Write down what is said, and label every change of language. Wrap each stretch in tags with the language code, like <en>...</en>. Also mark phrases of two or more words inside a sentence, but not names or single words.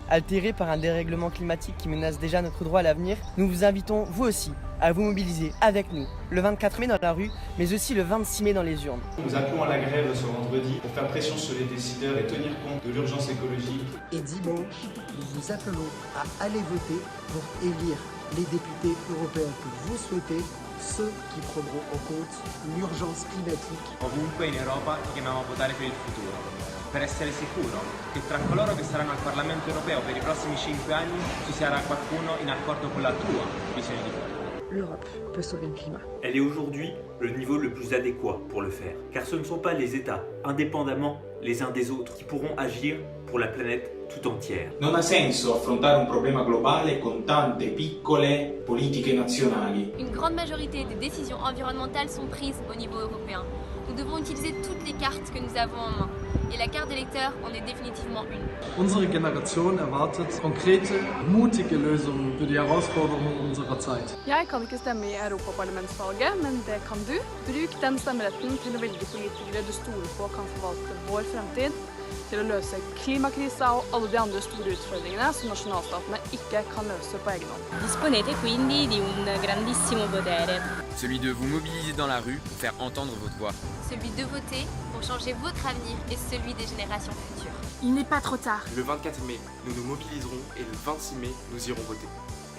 <fr>Altérés par un dérèglement climatique qui menace déjà notre droit à l'avenir, nous vous invitons, vous aussi, à vous mobiliser avec nous, le 24 mai dans la rue, mais aussi le 26 mai dans les urnes. Nous appelons à la grève ce vendredi pour faire pression sur les décideurs et tenir compte de l'urgence écologique. Et dimanche, nous vous appelons à aller voter pour élire les députés européens que vous souhaitez, ceux qui prendront en compte l'urgence climatique.</fr> <it>Ovunque in Europa ti chiamiamo a votare per il futuro, per essere sicuro che tra coloro che saranno al Parlamento europeo per i prossimi 5 anni ci sarà qualcuno in accordo con la tua visione di futuro.</it> <fr>L'Europe peut sauver le climat. Elle est aujourd'hui le niveau le plus adéquat pour le faire, car ce ne sont pas les États, indépendamment les uns des autres, qui pourront agir pour la planète tout entière.</fr> <it>Non ha senso affrontare un problema globale con tante piccole politiche nazionali.</it> <fr>Une grande majorité des décisions environnementales sont prises au niveau européen. Nous devons utiliser toutes les cartes que nous avons en main. Et la carte d'électeur en est définitivement une.</fr> <de>Unsere Generation erwartet konkrete, mutige Lösungen für die Herausforderungen unserer Zeit.</de> <no>Jeg kan ikke stemme i Europaparlamentsvalget, men det kan du. Bruk den stemmeretten til å velge politikere du stoler på kan forvalte vår fremtid, til å løse klimakrisa og alle de andre store utfordringene som nasjonalstatene ikke kan løse på egen hånd.</no> <it>Disponete quindi di un grandissimo potere.</it> <fr>Celui de vous mobiliser dans la rue pour faire entendre votre voix. Celui de voter pour changer votre avenir et celui des générations futures. Il n'est pas trop tard. Le 24 mai, nous nous mobiliserons et le 26 mai, nous irons voter.</fr>